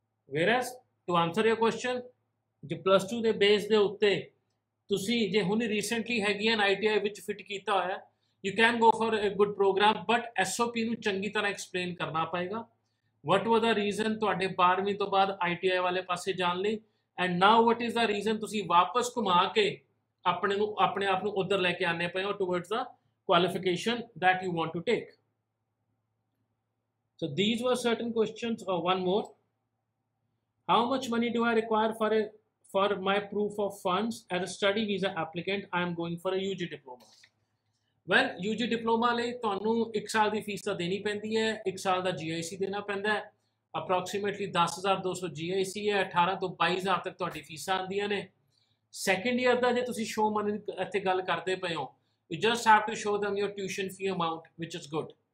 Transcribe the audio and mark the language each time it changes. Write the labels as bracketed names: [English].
[English] whereas to answer your question, [Punjabi] ਜੇ +2 ਦੇ base ਦੇ ਉੱਤੇ ਤੁਸੀਂ ਜੇ ਹੁਣ ਰੀਸੈਂਟਲੀ ਹੈਗੀਆਂ ITI ਵਿੱਚ ਫਿਟ ਕੀਤਾ ਹੋਇਆ, [English] you can go for a good programme, [Punjabi] but SOP ਨੂੰ ਚੰਗੀ ਤਰ੍ਹਾਂ ਐਕਸਪਲੇਨ ਕਰਨਾ ਪਏਗਾ. [English] what was the reason [Punjabi] ਤੁਹਾਡੇ 12ਵੀਂ ਤੋਂ ਬਾਅਦ ITI ਵਾਲੇ ਪਾਸੇ ਜਾਣ ਲਈ, [English] and now what is the reason [Punjabi] ਤੁਸੀਂ ਵਾਪਸ ਘੁਮਾ ਕੇ ਆਪਣੇ ਆਪ ਨੂੰ ਉੱਧਰ ਲੈ ਕੇ ਆਨੇ ਪਏ ਹੋ [English] Towards the qualification that you want to take. So these were certain questions. One more, how much money do I require for my proof of funds as a study visa applicant I am going for a UG diploma. [Punjabi] Well, UG diploma ਲਈ ਤੁਹਾਨੂੰ 1 ਸਾਲ ਦੀ fees ਤਾਂ ਦੇਣੀ ਪੈਂਦੀ ਹੈ, 1 ਸਾਲ ਦਾ GIC ਦੇਣਾ ਪੈਂਦਾ ਹੈ, ਅਪਰੋਕਸੀਮੇਟਲੀ 10,200 GIC ਹੈ, 18 ਤੋਂ 22,000 ਤੱਕ ਤੁਹਾਡੀ ਫੀਸਾਂ ਆਉਂਦੀਆਂ ਨੇ। ਸੈਕੰਡ ਈਅਰ ਦਾ ਜੇ ਤੁਸੀਂ ਸ਼ੋ ਮਨੀ ਦੀ ਇੱਥੇ ਗੱਲ ਕਰਦੇ ਪਏ ਹੋ, [English] you just have to show them your tuition fee amount which is good।